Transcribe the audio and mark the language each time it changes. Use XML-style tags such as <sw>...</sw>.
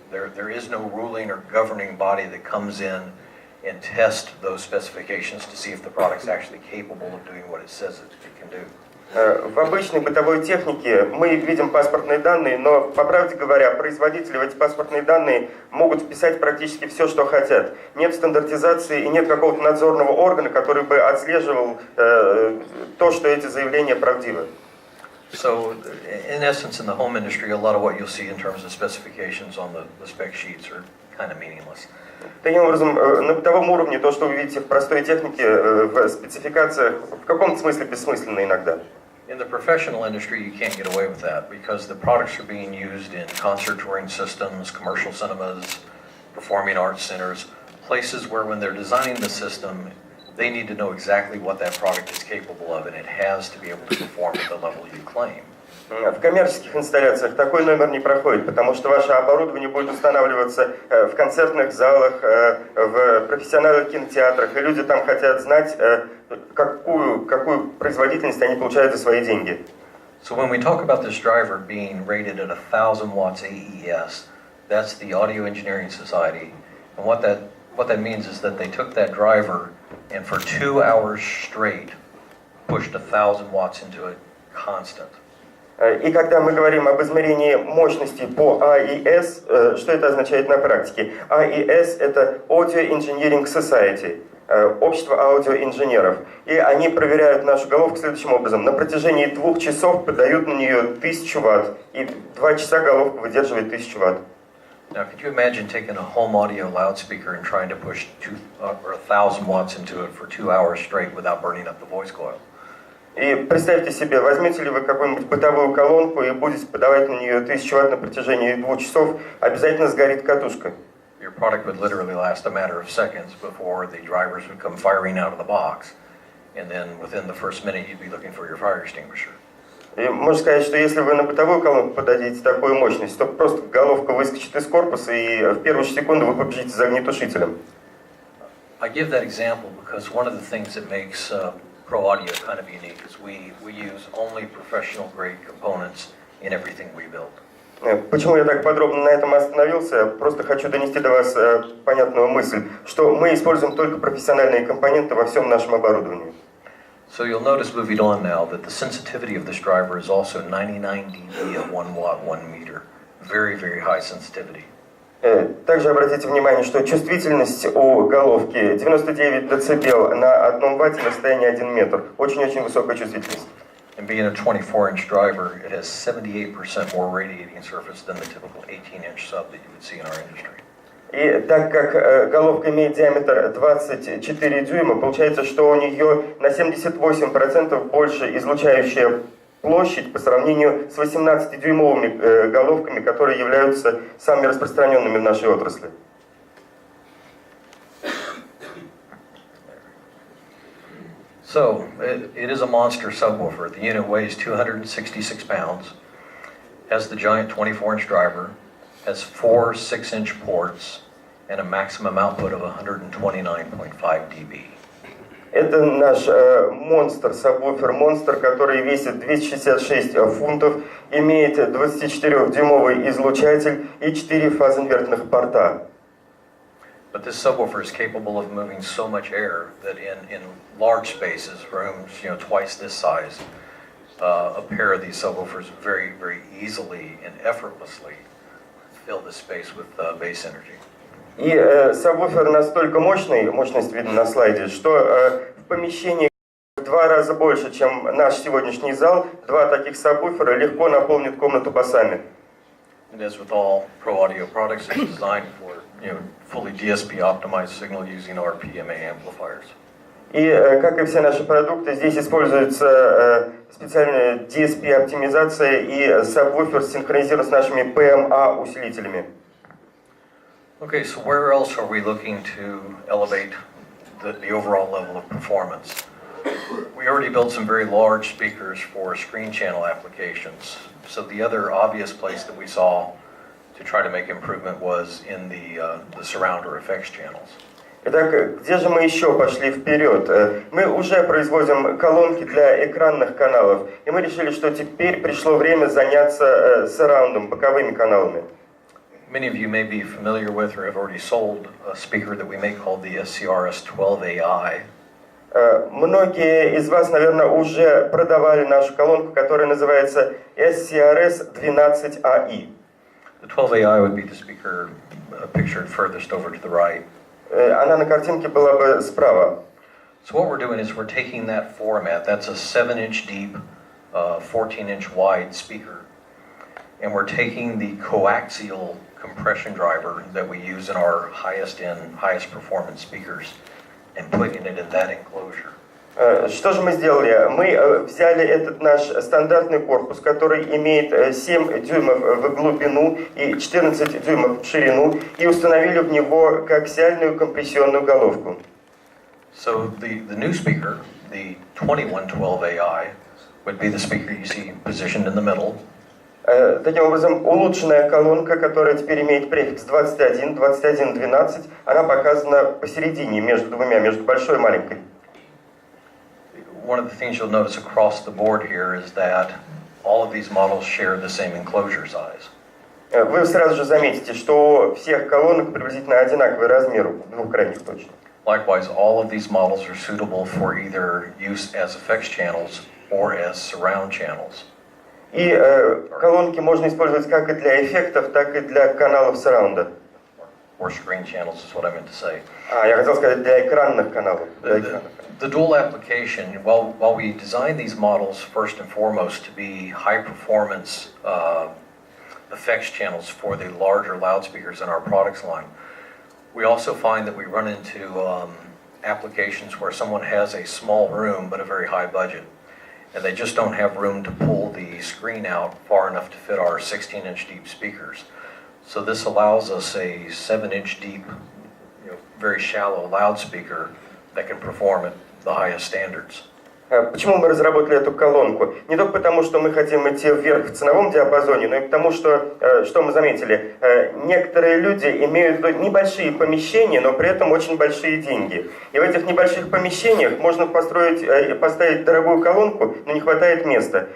<en>There is no ruling or governing body that comes in and tests those specifications to see if the product's actually capable of doing what it says it can do.</en> <ru>В обычной бытовой технике мы видим паспортные данные, но, по правде говоря, производители в эти паспортные данные могут вписать практически все, что хотят. Нет стандартизации и нет какого-то надзорного органа, который бы отслеживал то, что эти заявления правдивы.</ru> <en>So, in essence, in the home industry, a lot of what you'll see in terms of specifications on the spec sheets are kind of meaningless.</en> <ru>Таким образом, на бытовом уровне то, что вы видите в простой технике, в спецификациях, в каком-то смысле бессмысленно иногда.</ru> <en>In the professional industry, you can't get away with that because the products are being used in concert touring systems, commercial cinemas, performing arts centers, places where when they're designing the system, they need to know exactly what that product is capable of, and it has to be able to perform at the level you claim.</en> <ru>В коммерческих инсталляциях такой номер не проходит, потому что ваше оборудование будет устанавливаться в концертных залах, в профессиональных кинотеатрах, и люди там хотят знать, какую производительность они получают за свои деньги.</ru> <en>So when we talk about this driver being rated at 1,000 watts AES, that's the Audio Engineering Society, and what that means is that they took that driver and for 2 hours straight pushed 1,000 watts into it constant.</en> <ru>И когда мы говорим об измерении мощности по А и С, что это означает на практике? А и С — это Audio Engineering Society, общество аудиоинженеров. И они проверяют нашу головку следующим образом. На протяжении 2 часов подают на нее 1000 Вт, и 2 часа головка выдерживает 1000 Вт.</ru> <en>Now, could you imagine taking a home audio loudspeaker and trying to push 1,000 watts into it for 2 hours straight without burning up the voice coil?</en> <ru>И представьте себе, возьмете ли вы какую-нибудь бытовую колонку и будете подавать на нее 1000 Вт на протяжении 2 часов, обязательно сгорит катушка.</ru> <en>Your product would literally last a matter of seconds before the drivers would come firing out of the box. And then within the first minute, you'd be looking for your fire extinguisher.</en> <ru>И можно сказать, что если вы на бытовую колонку подадите такую мощность, то просто головка выскочит из корпуса, и в первую же секунду вы побежите за огнетушителем.</ru> <en>I give that example because one of the things that makes ProAudio kind of unique is we use only professional grade components in everything we build.</en> <ru>Почему я так подробно на этом остановился? Просто хочу донести до вас понятную мысль, что мы используем только профессиональные компоненты во всем нашем оборудовании.</ru> <en>So you'll notice moving on now that the sensitivity of this driver is also 99 dB at 1 watt, 1 meter. Very, very high sensitivity.</en> <ru>Также обратите внимание, что чувствительность у головки 99 дБ на 1 ватте на расстоянии 1 метр. Очень-очень высокая чувствительность.</ru> <en>And being a 24-inch driver, it has 78% more radiating surface than the typical 18-inch sub that you would see in our industry.</en> <ru>И так как головка имеет диаметр 24 дюйма, получается, что у нее на 78% больше излучающая площадь по сравнению с 18-дюймовыми головками, которые являются самыми распространенными в нашей отрасли.</ru> <en>So, it is a monster subwoofer. The unit weighs 266 pounds, has the giant 24-inch driver, has 4 6-inch ports, and a maximum output of 129.5 dB.</en> <ru>Это наш монстр, сабвуфер-монстр, который весит 266 фунтов, имеет 24-дюймовый излучатель и 4 фазоинвертных порта.</ru> <en>But this subwoofer is capable of moving so much air that in large spaces, rooms, twice this size, a pair of these subwoofers very, very easily and effortlessly fill this space with bass energy.</en> <ru>И сабвуфер настолько мощный, мощность видно на слайде, что в помещении в 2 раза больше, чем наш сегодняшний зал, 2 таких сабвуфера легко наполнит комнату басами.</ru> <en>And as with all ProAudio products, it's designed for fully DSP optimized signal using our PMA amplifiers.</en> <ru>И, как и все наши продукты, здесь используется специальная DSP-оптимизация и сабвуфер синхронизирован с нашими PMA усилителями.</ru> <en>Okay, so where else are we looking to elevate the overall level of performance? We already built some very large speakers for screen channel applications. So the other obvious place that we saw to try to make improvement was in the surround or effects channels.</en> <ru>Итак, где же мы еще пошли вперед? Мы уже производим колонки для экранных каналов, и мы решили, что теперь пришло время заняться сараундом, боковыми каналами.</ru> <en>Many of you may be familiar with or have already sold a speaker that we make called the SCRS-12AI.</en> <ru>Многие из вас, наверное, уже продавали нашу колонку, которая называется SCRS-12AI.</ru> <en>The 12AI would be the speaker pictured furthest over to the right.</en> <ru>Она на картинке была бы справа.</ru> <en>So what we're doing is we're taking that format, that's a 7-inch deep, 14-inch wide speaker, and we're taking the coaxial compression driver that we use in our highest end, highest performance speakers and putting it in that enclosure.</en> <ru>Что же мы сделали? Мы взяли этот наш стандартный корпус, который имеет 7 дюймов в глубину и 14 дюймов в ширину, и установили в него коаксиальную компрессионную головку.</ru> <en>So the new speaker, the 2112AI, would be the speaker you see positioned in the middle.</en> <ru>Таким образом, улучшенная колонка, которая теперь имеет префикс 21, 2112, она показана посередине, между двумя, между большой и маленькой.</ru> <en>One of the things you'll notice across the board here is that all of these models share the same enclosure size.</en> <ru>Вы сразу же заметите, что у всех колонок приблизительно одинаковый размер, двухкратник точно.</ru> <en>Likewise, all of these models are suitable for either use as effects channels or as surround channels.</en> <ru>И колонки можно использовать как и для эффектов, так и для каналов сараунда.</ru> <en>Or screen channels is what I meant to say.</en> <ru>Я хотел сказать для экранных каналов.</ru> <en>The dual application, while we design these models first and foremost to be high performance effects channels for the larger loudspeakers in our products line, we also find that we run into applications where someone has a small room but a very high budget, and they just don't have room to pull the screen out far enough to fit our 16-inch deep speakers. So this allows us a 7-inch deep, very shallow loudspeaker that can perform at the highest standards.</en> <ru>Почему мы разработали эту колонку? Не только потому, что мы хотим идти вверх в ценовом диапазоне, но и потому, что мы заметили, некоторые люди имеют небольшие помещения, но при этом очень большие деньги. И в этих небольших помещениях можно поставить дорогую колонку, но не хватает места.</ru>